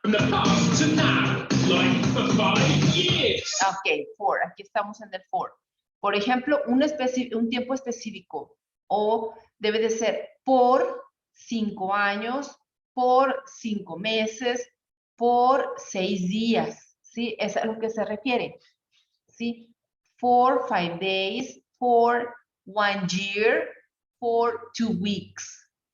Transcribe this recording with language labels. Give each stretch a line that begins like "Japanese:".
English: the past to now, like for 5 years. Ok, for.
Spanish: Aquí estamos en el for. Por ejemplo, un tiempo específico. O debe de ser por 5 años, por 5 meses, por 6 días. ¿Sí? Es a lo que se refiere. ¿Sí?
English: For 5 days, for 1 year, for 2 weeks.